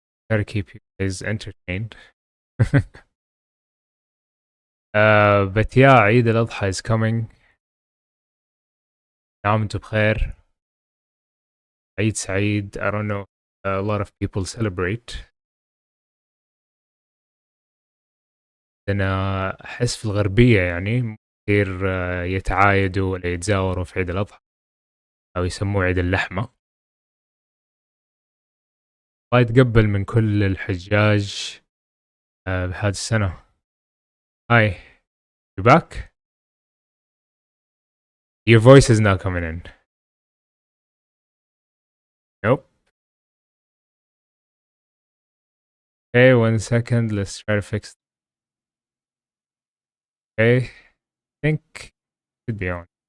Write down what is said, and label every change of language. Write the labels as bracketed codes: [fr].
[en] Gotta keep you guys entertained. But yeah, عيد الأضحى is coming. [ar] عام وانتم بخير. عيد سعيد. [en] I don't know. A lot of people celebrate. [ar] أنا أحس في الغربية يعني كثير يتعايدوا ولا يتزاوروا في عيد الأضحى أو يسموه عيد اللحمة. الله يتقبل من كل الحجاج بهذه السنة. [en] Hi, you back? Your voice is not coming in. Nope. Okay, 1 second. Let's try to fix. Okay, I think it should be on.